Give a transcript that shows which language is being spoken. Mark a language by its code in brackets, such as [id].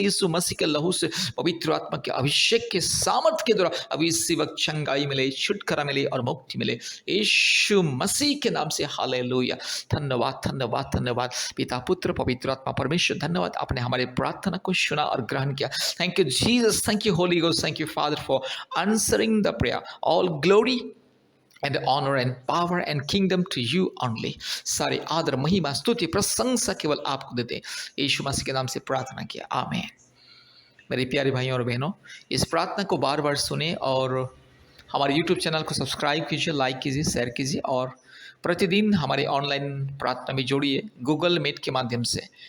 [hi] यीशु मसीह के लहू से, पवित्र आत्मा के अभिषेक के सामर्थ के द्वारा अभी इसी वक्त चंगाई मिले, छुटकारा मिले और मुक्ति मिले यीशु मसीह के नाम से। हालेलुया। धन्यवाद धन्यवाद धन्यवाद पिता पुत्र पवित्र आत्मा परमेश्वर। धन्यवाद आपने हमारे प्रार्थना को सुना और ग्रहण किया। [en] Thank you Jesus, thank you Holy Ghost, thank you Father for answering the prayer. All glory and honor and power and kingdom to you only. [hi] सारे आदर महिमा स्तुति प्रशंसा केवल आपको देते हैं। यीशु मसीह के नाम से प्रार्थना किया, आमीन। मेरे प्यारे भाइयों और बहनों, इस प्रार्थना को बार बार सुने और हमारे YouTube चैनल को सब्सक्राइब कीजिए, लाइक कीजिए, शेयर कीजिए और प्रतिदिन हमारे ऑनलाइन प्रार्थना में जोड़िए गूगल मीट के माध्यम से।